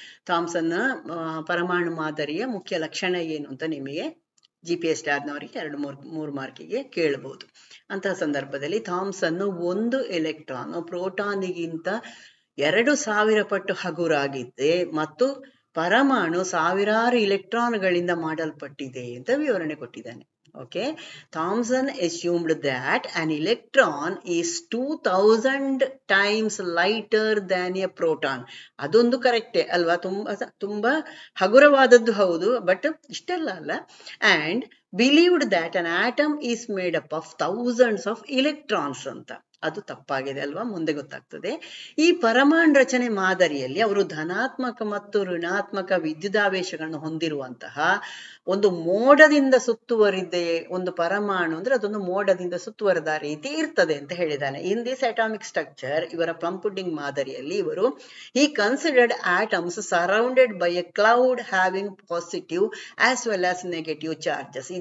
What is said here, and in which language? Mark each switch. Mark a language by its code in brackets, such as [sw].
[kn] Thomson ಪರಮಾಣು ಮಾದರಿಯ ಮುಖ್ಯ ಲಕ್ಷಣ ಏನು ಅಂತ ನಿಮಗೆ GPS ಸ್ಟಾರ್ನವರಿಗೆ 2-3 ಮಾರ್ಕಿಗೆ ಕೇಳಬಹುದು. ಅಂತಹ ಸಂದರ್ಭದಲ್ಲಿ ಥಾಮ್ಸನ್ ಒಂದು ಎಲೆಕ್ಟ್ರಾನ್ ಪ್ರೋಟಾನಿಗಿಂತ 2000 ಪಟ್ಟು ಹಗುರಾಗಿದ್ದೆ ಮತ್ತು ಪರಮಾಣು ಸಾವಿರಾರು ಇಲೆಕ್ಟ್ರಾನ್ಗಳಿಂದ ಮಾಡಲ್ಪಟ್ಟಿದೆ ಅಂತ ವಿವರಣೆ ಕೊಟ್ಟಿದ್ದಾನೆ. [en] Okay, Thomson assumed that an electron is 2000 times lighter than a proton. [kn] ಅದೊಂದು ಕರೆಕ್ಟೇ ಅಲ್ವಾ? ತುಂಬಾ ಹಗುರವಾದದ್ದು ಹೌದು, ಬಟ್ ಇಷ್ಟೆಲ್ಲ ಅಲ್ಲ. [en] and believed that an atom is made up of thousands of electrons ಅಂತ. [kn] ಅದು ತಪ್ಪಾಗಿದೆ ಅಲ್ವಾ? ಮುಂದೆ ಗೊತ್ತಾಗ್ತದೆ. ಈ ಪರಮಾಣು ರಚನೆ ಮಾದರಿಯಲ್ಲಿ ಅವರು ಧನಾತ್ಮಕ ಮತ್ತು ಋಣಾತ್ಮಕ ವಿದ್ಯುದಾವೇಶಗಳನ್ನು ಹೊಂದಿರುವಂತಹ ಒಂದು ಮೋಡದಿಂದ ಸುತ್ತುವರಿದೆ. ಒಂದು ಪರಮಾಣು ಅಂದ್ರೆ ಅದೊಂದು ಮೋಡದಿಂದ ಸುತ್ತುವರೆದ ರೀತಿ ಇರ್ತದೆ ಅಂತ ಹೇಳಿದ್ದಾನೆ. [en] in this atomic structure, [kn] ಇವರ ಪ್ಲಮ್ ಪುಡ್ಡಿಂಗ್ ಮಾದರಿಯಲ್ಲಿ ಇವರು [en] he considered atoms surrounded by a cloud having positive as well as negative charges.